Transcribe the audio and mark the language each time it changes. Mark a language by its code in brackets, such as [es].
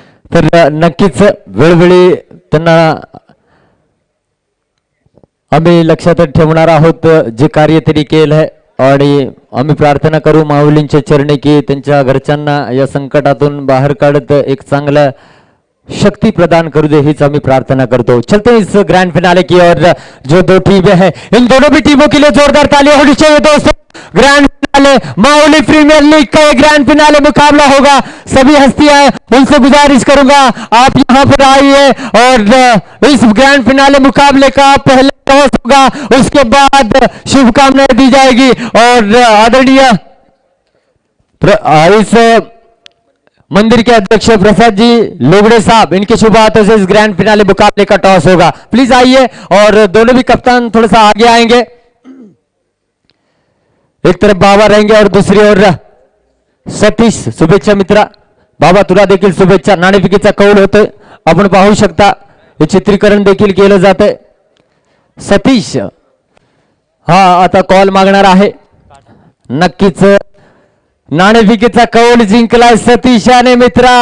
[mr] तर नक्कीच वेळोवेळी त्यांना आम्ही लक्षात ठेवणार आहोत जे कार्य त्यांनी केलं आहे आणि आम्ही प्रार्थना करू माऊलींच्या चरणी की त्यांच्या घरच्यांना या संकटातून बाहेर काढत एक चांगला [hi] शक्ति प्रदान कर दे, [mr] हीच आम्ही प्रार्थना करतो। [hi] चलते हैं इस ग्रैंड फिनाले की ओर। जो दो टीमें हैं, इन दोनों भी टीमों के लिए जोरदार तालियां होनी चाहिए दोस्तों। Grand finale Mauli premiere league का ये ग्रैंड फिनाले मुकाबला होगा। सभी हस्तियां उनसे गुजारिश करूंगा आप यहां पर आइए और इस ग्रैंड फिनाले मुकाबले का पहले टॉस होगा, उसके बाद शुभकामनाएं दी जाएगी और आदरणीय इस मंदिर के अध्यक्ष प्रसाद जी लोगड़े साहब, इनके शुभ हाथों से इस ग्रैंड फिनाले मुकाबले का टॉस होगा। प्लीज आइए और दोनों भी कप्तान थोड़ा सा आगे आएंगे। एक तरफ बाबा रहेंगे और दूसरी ओर सतीश। [mr] शुभेच्छा मित्रा, बाबा तुला देखील शुभेच्छा। नाणेफेकीचा कौल होतोय, आपण पाहू शकता, हे चित्रीकरण देखील केलं जातंय। सतीश हा आता कॉल मागणार आहे। नक्कीच नाणेफेकीचा कौल जिंकलाय सतीशाने मित्रा।